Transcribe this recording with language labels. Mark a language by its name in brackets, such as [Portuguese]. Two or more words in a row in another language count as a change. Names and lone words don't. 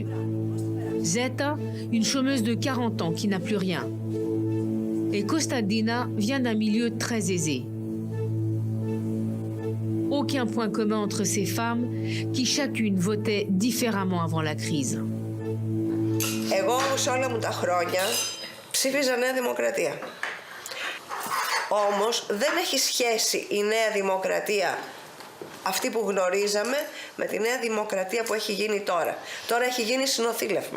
[French] Zeta, une chômeuse de 40 ans qui n'a plus rien. Et Kostadina vient d'un milieu très aisé. Aucun point commun entre ces femmes qui chacune votaient différemment avant la crise. [Greek] Εγώ σε όλα μου τα χρόνια ψήφιζα Νέα Δημοκρατία. Όμως δεν έχει σχέση η Νέα Δημοκρατία αυτή που γνωρίζαμε με τη Νέα Δημοκρατία που έχει γίνει τώρα. Τώρα έχει γίνει συνοθήλευμα.